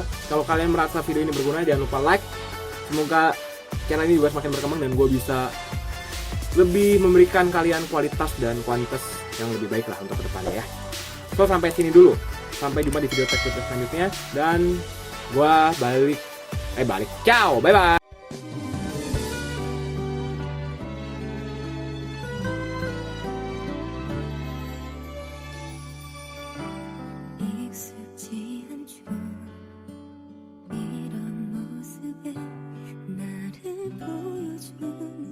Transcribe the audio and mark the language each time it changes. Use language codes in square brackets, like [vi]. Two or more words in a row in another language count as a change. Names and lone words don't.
[id] Kalau kalian merasa video ini berguna, jangan lupa [en] like. [id] Semoga channel ini juga semakin berkembang dan gua bisa lebih memberikan kalian kualitas dan kuantitas yang lebih baik lah untuk kedepannya ya. So, sampai sini dulu. Sampai jumpa di video tech selanjutnya. Dan gua balik. [en] Ciao, bye bye. [ko] 익숙지 않죠 이런 모습에 나를 보여줘